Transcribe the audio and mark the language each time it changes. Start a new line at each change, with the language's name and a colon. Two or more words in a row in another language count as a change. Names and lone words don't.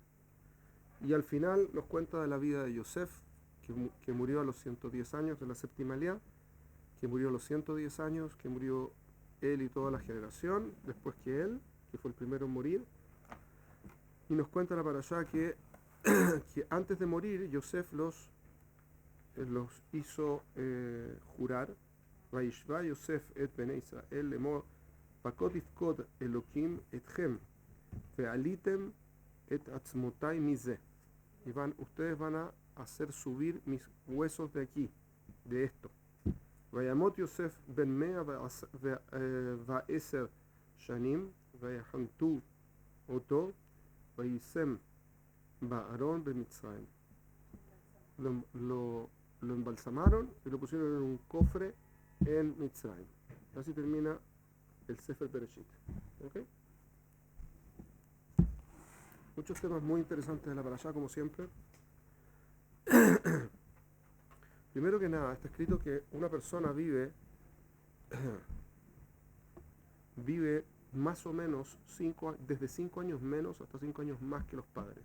Spanish: Y al final nos cuenta de la vida de Yosef, que murió a los 110 años de la séptima Elía, que murió a los 110 años, que murió él y toda la generación, después que él, que fue el primero en morir. Y nos cuenta la parashá que antes de morir, Yosef los hizo jurar,
Hebrew: וישבע יוסף את בני ישראל לאמר, פקד יפקד אלקים אתכם, והעליתם את עצמתי מזה.
Spanish: Y ustedes van a hacer subir mis huesos de aquí, de esto.
Hebrew: וימת יוסף בן מאה ועשר שנים, ויחנטו אתו, ויישם בארון במצרים.
Spanish: Lo embalsamaron y lo pusieron en un cofre en Mitzrayim. Así termina el Sefer Bereshit. ¿Okay? Muchos temas muy interesantes de la parashá, como siempre. Primero que nada, está escrito que una persona vive más o menos desde 5 años menos hasta 5 años más que los padres.